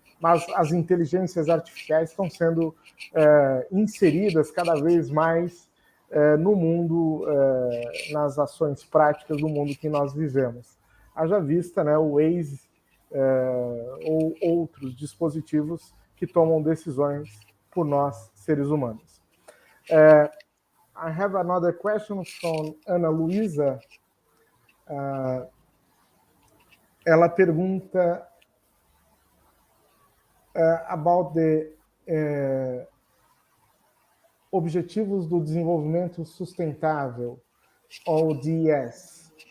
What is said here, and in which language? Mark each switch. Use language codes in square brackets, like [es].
[pt] Mas as inteligências artificiais estão sendo inseridas cada vez mais no mundo, nas ações práticas do mundo que nós vivemos. Haja vista, né, o Waze ou outros dispositivos que tomam decisões por nós, seres humanos. [en] I have another question from Ana Luisa. [pt] Ela pergunta [en] about the [pt] Objetivos do Desenvolvimento Sustentável, ODS.